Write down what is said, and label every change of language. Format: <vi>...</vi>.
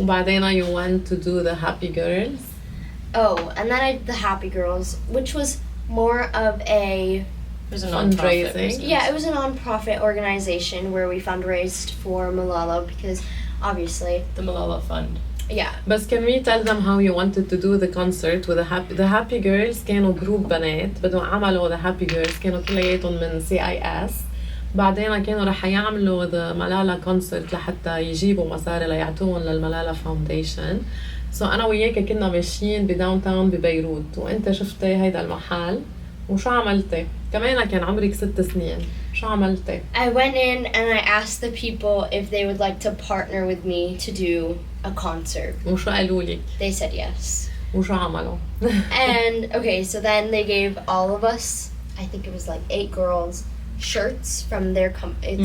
<ar>وبعدين</ar> <en>you went to do the Happy Girls. Oh, and then I did the Happy Girls, which was more of a... It was a Fundraising. nonprofit business. Yeah, it was a non-profit organization where we fundraised for Malala because obviously, The Malala Fund. yeah.</en> <ar>بس</ar> <en>can we tell them how you wanted to do the concert with the Happy Girls</en> <ar>كانوا جروب بنات بدهم عملوا the Happy Girls كانوا كلياتهم من CIS بعدين كانوا رح يعملوا the Malala concert لحتى يجيبوا مصاري ليعطوهم للملالا فاونديشن أنا وياك كنا ماشيين بداون تاون ببيروت وأنت شفتي هيدا المحل وشو عملتي؟ كمان كان عمرك 6 سنين شو عملتي؟</ar> <en>I went in and I asked the people if they would like to partner with me to do a concert.</en> <ar>وشو قالوا لك؟</ar> <en>They said yes.</en> <ar>وشو عملوا؟</ar> <en>And okay, so then they gave all of us, I think it was like 8 girls, shirts from their it's a</en>